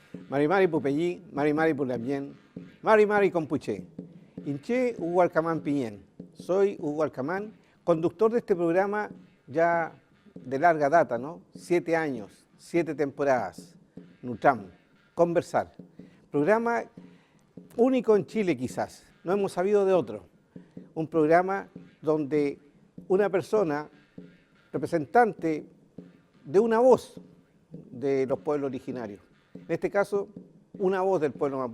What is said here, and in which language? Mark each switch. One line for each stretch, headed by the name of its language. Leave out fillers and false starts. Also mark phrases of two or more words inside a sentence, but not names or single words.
Mapuche: Mari Mari Pupellí, Mari Mari Pulapien, Mari Mari Compuché. Inché Hugo Alcamán Piñén.
Spanish: Soy Hugo Alcamán, conductor de este programa ya de larga data, ¿no? 7 años, 7 temporadas. Nutram, Conversar. Programa único en Chile quizás, no hemos sabido de otro. Un programa donde una persona, representante de una voz de los pueblos originarios, en este caso, una voz del pueblo mapuche.